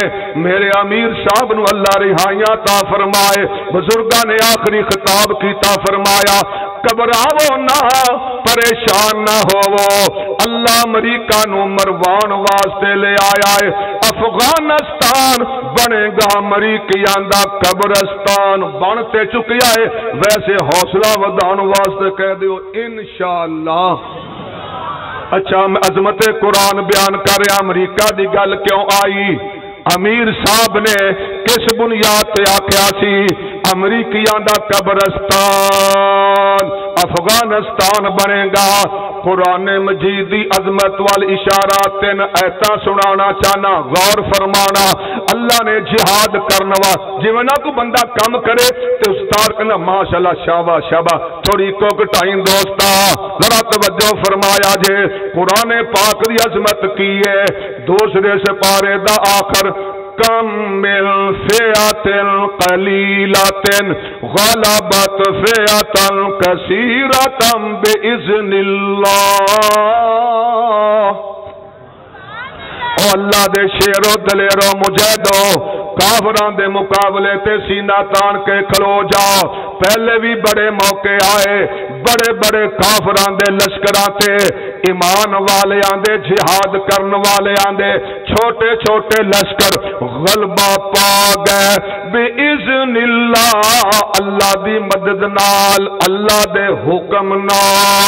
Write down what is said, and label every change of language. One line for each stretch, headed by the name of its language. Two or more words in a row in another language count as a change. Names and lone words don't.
Punjabi: میرے امیر صاحب نو اللہ رہائیاں عطا فرمائے، بزرگاں نے آخری خطاب کیتا، فرمایا گھبراؤ نہ، پریشان نہ ہوو، اللہ امریکہ نو مروان واسطے لے آیا ہے، افغانستان بنے گا امریکیاں دا قبرستان، بنتے چکیا ہے، ویسے حوصلہ ودان واسطے کہہ دیو انشاءاللہ۔ اچھا میں عظمت قرآن بیان کر رہا، امریکہ دی گل کیوں آئی؟ امیر صاحب نے کس بنیاد تے آکھیا سی امریکیاں دا قبرستان افغانستان بنے گا؟ قرآن مجید دی عظمت وال اشارات تین ایتاں سنانا چاہنا، غور فرمانا۔ اللہ نے جہاد کرنا جویں نہ کو بندہ کم کرے تے استاد کہنا ماشاءاللہ شاباش شاباش، تھوڑی کو گٹائیں دوستا، ذرا توجہ فرمایا جے۔ قرآن پاک دی عظمت کی ہے، دوسرے سپارے دا آخر
Arabic: کم من فئۃ قلیلۃ غلبت فئۃ کثیرۃ باذن اللہ۔
Punjabi: او اللہ دے شیرو دلیرو مجاہدو، کافراں دے مقابلے تے سینہ تان کے کھلو جاؤ۔ پہلے بھی بڑے موقع آئے، بڑے بڑے کافراں دے لشکراں تے ایمان والے آندے، جہاد کرن والے آندے، چھوٹے چھوٹے لشکر غلبہ پا گئے
Arabic: باذن اللہ،
Punjabi: اللہ دی مدد نال، اللہ دے حکم نال۔